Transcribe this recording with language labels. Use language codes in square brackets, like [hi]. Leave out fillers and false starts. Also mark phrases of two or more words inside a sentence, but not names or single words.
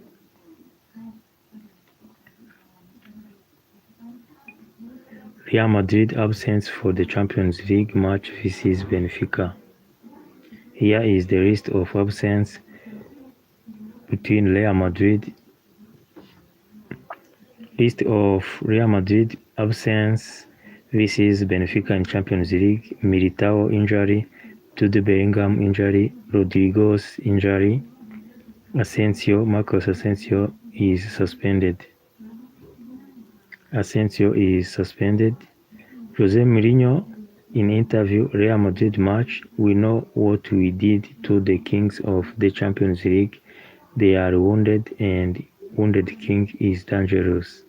[en] Real Madrid absence for the Champions League match vs Benfica. Here is the list of absence between Real Madrid. List of Real Madrid absence vs Benfica in Champions League: Militao injury, Jude Bellingham injury, Rodrigo's injury, Marcos Asensio is suspended. Jose Mourinho in interview: Real Madrid match, we know what we did to the kings of the Champions League. They are wounded and wounded king is dangerous.